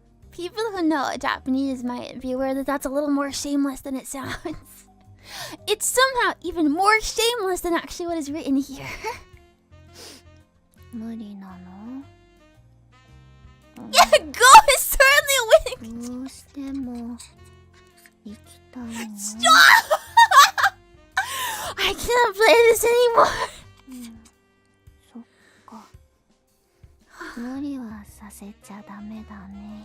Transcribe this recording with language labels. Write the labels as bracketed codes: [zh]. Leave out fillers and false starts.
[en] People who know Japanese might be aware that that's a little more shameless than it sounds. It's somehow even more shameless than actually what is written here. [ja] 無理なの？ [en] Yeah, go is certainly winning. [ja] どうしても行きたいの。 [en] Stop! I can't play this anymore. [ja] そっか。無理はさせちゃダメだね。